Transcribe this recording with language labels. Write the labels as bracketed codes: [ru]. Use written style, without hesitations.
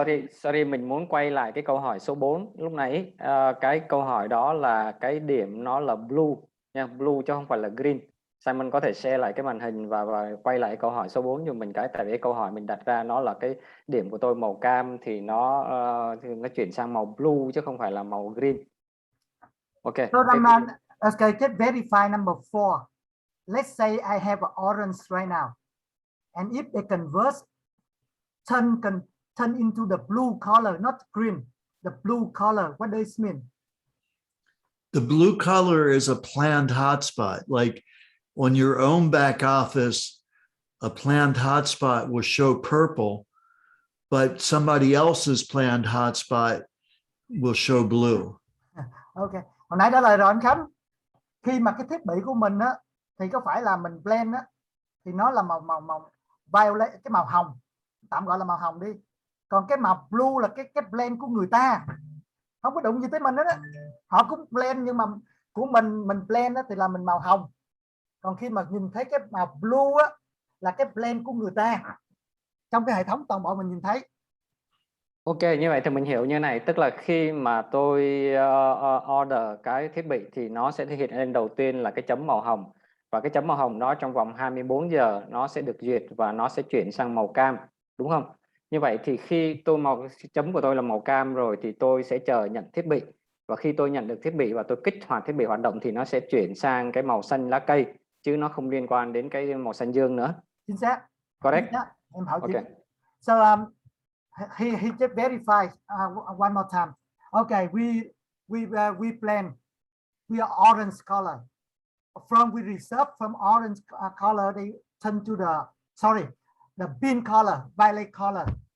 [vi] Sorry, mình muốn quay lại cái câu hỏi số 4 lúc nãy. Cái câu hỏi đó là cái điểm nó là blue nha, blue chứ không phải là green. Simon có thể share lại cái màn hình và quay lại câu hỏi số 4 giùm mình cái, tại vì cái câu hỏi mình đặt ra nó là cái điểm của tôi màu cam thì nó chuyển sang màu blue chứ không phải là màu green. [en] Okay. So okay, just verify number 4. Let's say I have an orange right now, and if they convert, turn into the blue color, not green, the blue color. What does it mean? The blue color is a planned hotspot. Like on your own back office, a planned hotspot will show purple, but somebody else's planned hotspot will show blue. Okay. [vi] Hồi nãy trả lời rồi anh Khánh. Khi mà cái thiết bị của mình á, thì có phải là mình blend á, thì nó là màu violet, cái màu hồng, tạm gọi là màu hồng đi. Còn cái màu blue là cái blend của người ta, không có đụng gì tới mình đó. Họ cũng blend, nhưng mà của mình blend đó thì là mình màu hồng. Còn khi mà nhìn thấy cái màu blue á, là cái blend của người ta, trong cái hệ thống toàn bộ mình nhìn thấy. Ok, như vậy thì mình hiểu như này, tức là khi mà tôi order cái thiết bị thì nó sẽ thể hiện lên đầu tiên là cái chấm màu hồng, và cái chấm màu hồng đó trong vòng 24 giờ nó sẽ được duyệt và nó sẽ chuyển sang màu cam, đúng không? Như vậy thì khi chấm của tôi là màu cam rồi thì tôi sẽ chờ nhận thiết bị, và khi tôi nhận được thiết bị và tôi kích hoạt thiết bị hoạt động thì nó sẽ chuyển sang cái màu xanh lá cây, chứ nó không liên quan đến cái màu xanh dương nữa. Chính xác. [en] Correct. [vi] Em hỏi [en] Okay. So he just verified one more time. Okay, we plan. We are orange color. We reserve from orange color. They turn to the bean color, violet color.